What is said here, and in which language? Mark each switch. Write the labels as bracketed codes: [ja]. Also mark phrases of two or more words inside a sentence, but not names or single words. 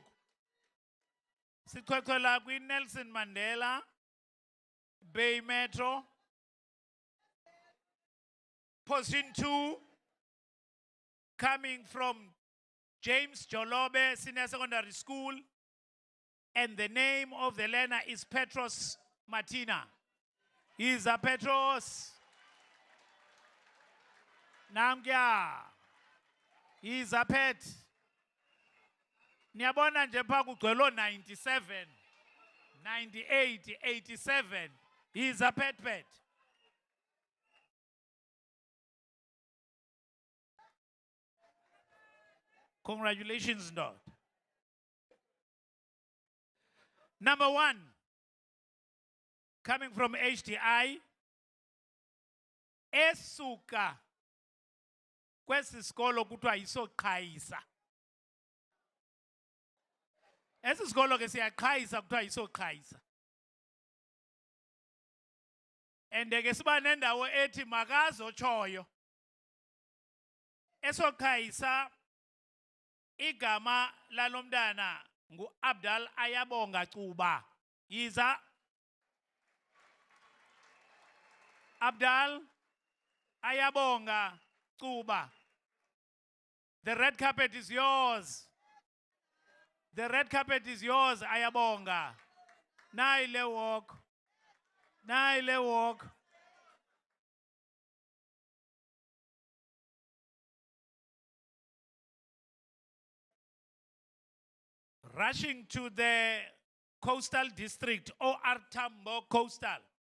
[xh] Sikhwekhwela kwi-Nelson Mandela Bay Metro. [en] Position 2, coming from James Jolobe Senior Secondary School. And the name of the learner is Petros Martina. He's a Petros. Namgya. He's a pet. [xh] Niyabona nje pha kugcwele 97, 98, 87. [en] He's a pet. Congratulations, Lord. Number 1, coming from HDI, [xh] esuka kwesi sikolo kuthiwa yisoqhayisa. Esi sikolo ke siyaqhayisa kuthiwa yisoqhayisa. And ke siba nendawo ethi makazotshoyo. Esoqhayisa igama lalomntana ngu Abdal Ayabonga Cuba. Yiza Abdal, ayabonga, Kuba. [en] The red carpet is yours. The red carpet is yours, ayabonga. Naile walk. Naile walk. Rushing to the coastal district, OR Tambo Coastal.